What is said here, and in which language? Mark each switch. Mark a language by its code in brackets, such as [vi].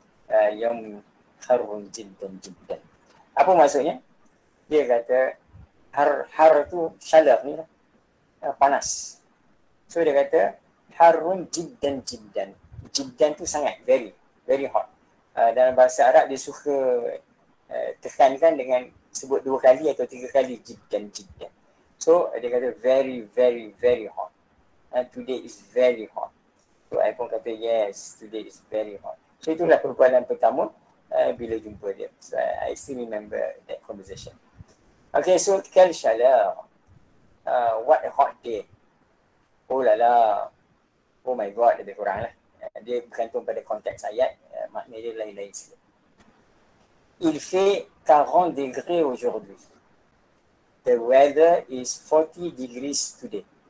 [ar] Al-yawmun harrun jiddan. [ms] Apa maksudnya? Dia kata, har tu syalah ni lah. Panas. So, dia kata, [ar] harrun jiddan. [ms] Jiddan tu sangat, [en] very, very hot. [ms] Dalam bahasa Arab, dia suka tekankan dengan sebut 2 kali atau 3 kali, jiddan. [en] So, [ms] dia kata, [en] very, very, very hot. Today is very hot. So, I pun kata, yes, today is very hot. So, [ms] itulah perbualan pertama bila jumpa dia. [en] So, I still remember that conversation. Okay, so, [fr] quelle chaleur. [en] What a hot day. Oh lala. Oh my God, [ms] lebih kurang lah. Dia bergantung pada konteks ayat. Makna dia lain-lain sikit. [fr] Il fait 40 degrés aujourd'hui. [en] The weather is 40 degrees today.